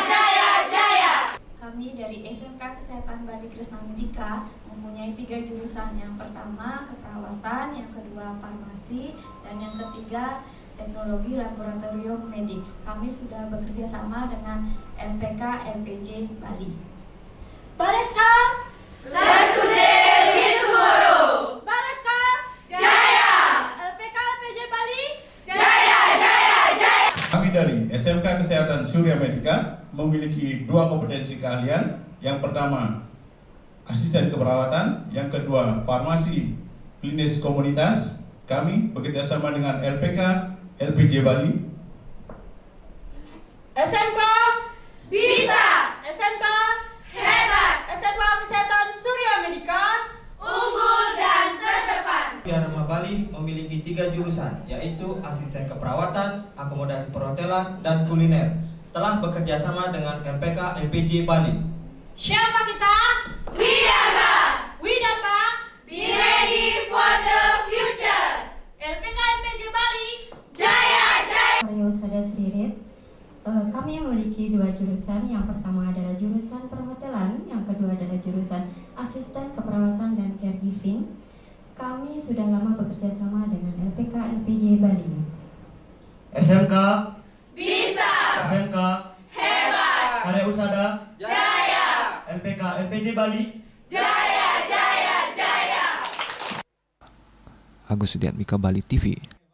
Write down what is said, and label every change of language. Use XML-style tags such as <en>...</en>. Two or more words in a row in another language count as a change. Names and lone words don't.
<id>Kami dari SMK Kesehatan Bali Kresna Medika mempunyai 3 jurusan. Yang pertama keperawatan, yang kedua farmasi, dan yang ketiga teknologi laboratorium medik. Kami sudah bekerja sama dengan LPK LPJ Bali. Bareska?</id> <en>Learn today, lead tomorrow.</en> <id>Bareska? Jaya. LPK LPJ Bali? Jaya. Kami dari SMK Kesehatan Surya Medika memiliki 2 kompetensi keahlian. Yang pertama, asisten keperawatan. Yang kedua, farmasi klinis komunitas, kami bekerjasama dengan LPK, LPJ Bali. SMK Bisa. SMK Hebat. SMK Kesehatan Surya Medica Unggul dan terdepan. Dharma Bali memiliki 3 jurusan, yaitu asisten keperawatan, akomodasi perhotelan, dan kuliner. Telah bekerja sama dengan LPK LPJ Bali. Siapa kita? Widharma. Widharma</id> <en>Be ready for the future.</en> <id>LPK LPJ Bali. Jaya, jaya. Pariwisata Sririt. Kami memiliki 2 jurusan. Yang pertama adalah jurusan perhotelan, yang kedua adalah jurusan asisten keperawatan dan caregiving. Kami sudah lama bekerja sama dengan LPK LPJ Bali. SMK Bisa. SMK Hebat. Karya Usada Jaya. LPK LPJ Bali. Jaya, jaya, jaya. Agus Sudiatmika, Bali TV.</id>